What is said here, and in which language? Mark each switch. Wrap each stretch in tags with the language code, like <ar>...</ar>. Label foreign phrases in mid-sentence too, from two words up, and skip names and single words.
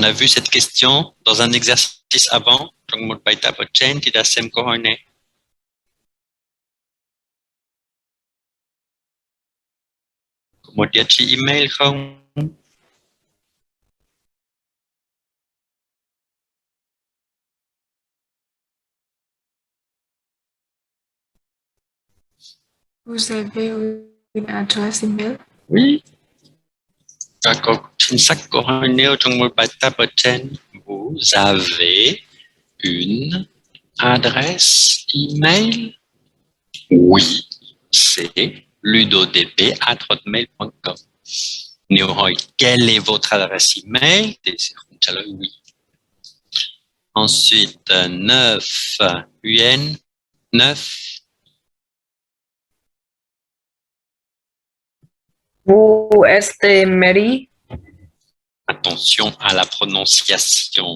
<fr>a vu cette question dans un exercice avant.</fr> <vi>Trong một bài tập ở trên thì đã xem câu hỏi này. Có một địa chỉ email không?</vi> <fr>Vous avez une adresse email? Oui.</fr> <vi>Và có chính sách câu hỏi nêu trong một bài tập ở trên.</vi> <fr>Vous avez une adresse email? Oui, c'est ludodb@hotmail.com.</fr> <vi>Nếu hỏi</vi> <fr>quelle est votre adresse email,</fr> <vi>thì sẽ không trả lời oui.</vi> <fr>Ensuite, 9, UN, 9. Vous êtes Mary? Attention. attention à la prononciation.</fr>